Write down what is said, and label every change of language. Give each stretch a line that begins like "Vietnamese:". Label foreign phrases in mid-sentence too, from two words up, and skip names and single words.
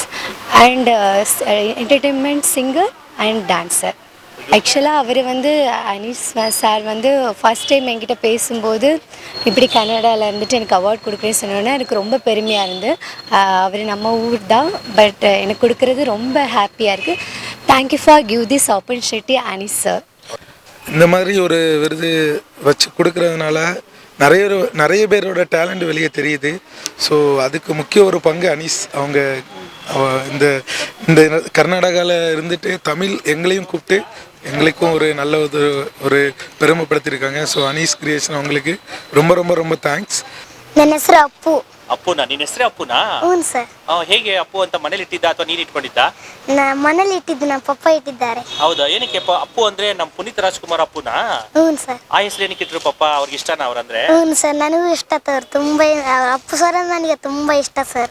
English: and entertainment singer and dancer.
Tamil: ஆக்சுவலாக அவர் வந்து அனீஷ் சார் வந்து
English: first time
Tamil: என்கிட்ட பேசும்போது இப்படி கன்னடாவில் இருந்துட்டு எனக்கு அவார்ட் கொடுக்குறேன்னு சொன்னோன்னே எனக்கு ரொம்ப பெருமையாக இருந்து. அவர் நம்ம ஊர் தான், பட் எனக்கு கொடுக்குறது ரொம்ப ஹாப்பியாக இருக்குது.
English: thank you for give this opportunity Anish sir.
Tamil: இந்த மாதிரி ஒரு விருது வச்சு கொடுக்கறதுனால நிறைய பேரோட டேலண்ட் வெளியே தெரியுது. ஸோ அதுக்கு முக்கிய ஒரு பங்கு அனீஷ் அவங்க இந்த இந்த கர்நாடகாவில் இருந்துட்டு தமிழ் எங்களையும் கூப்பிட்டு எங்களுக்கும் ஒரு நல்ல ஒரு பெருமைப்படுத்தியிருக்காங்க. ஸோ அனீஷ் கிரியேஷன் அவங்களுக்கு ரொம்ப ரொம்ப ரொம்ப தேங்க்ஸ்.
Kannada: ನನ್ನ ಹೆಸರು ಅಪ್ಪು. ಅಪ್ಪುನಾ? ನಿನ್ನ ಹೆಸರೇ ಅಪ್ಪುನಾ? ಹ್ಞೂ ಸರ್. ಹೇಗೆ ಅಪ್ಪು ಅಂತ ಮನೇಲಿ ಇಟ್ಟಿದ್ದ ಅಥವಾ ನೀನು ಇಟ್ಕೊಂಡಿದ್ದ? ಮನೇಲಿ ಇಟ್ಟಿದ್ದು ನಮ್ಮ ಪಪ್ಪ ಇಟ್ಟಿದ್ದಾರೆ. ಹೌದಾ? ಏನಕ್ಕೆ ಅಪ್ಪು ಅಂದ್ರೆ ನಮ್ಮ ಪುನೀತ್ ರಾಜ್ಕುಮಾರ್ ಅಪ್ಪುನಾ? ಹ್ಞೂ ಸರ್. ಆ ಹೆಸರು ಏನಕ್ಕೆ ಇಟ್ರು ಪಪ್ಪ? ಅವ್ರಿಗೆ ಇಷ್ಟನಾ ಅವ್ರಂದ್ರೆ? ಹ್ಞೂ ಸರ್, ನನಗೂ ಇಷ್ಟ ಸರ್. ತುಂಬ ಅಪ್ಪು ಸರ್ ನನಗೆ ತುಂಬ ಇಷ್ಟ ಸರ್.